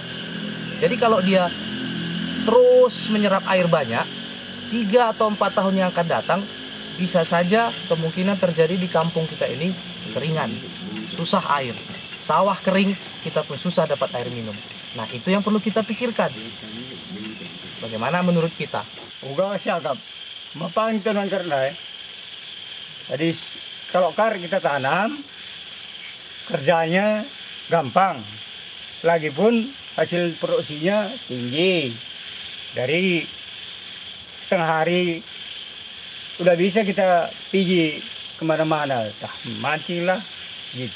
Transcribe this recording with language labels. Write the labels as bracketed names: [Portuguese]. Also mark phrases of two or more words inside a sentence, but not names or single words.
[Indonesian] Jadi kalau dia terus menyerap air banyak, 3 atau 4 tahun yang akan datang, bisa saja kemungkinan terjadi di kampung kita ini kekeringan, susah air, sawah kering, kita pun susah dapat air minum. Nah itu yang perlu kita pikirkan. Bagaimana menurut kita? Uga siagap, mapain kanan karena. Jadi kalau kar kita tanam, kerjanya gampang. Lagipun hasil produksinya tinggi. Dari setengah hari udah bisa kita pergi kemana-mana, mancing lah gitu.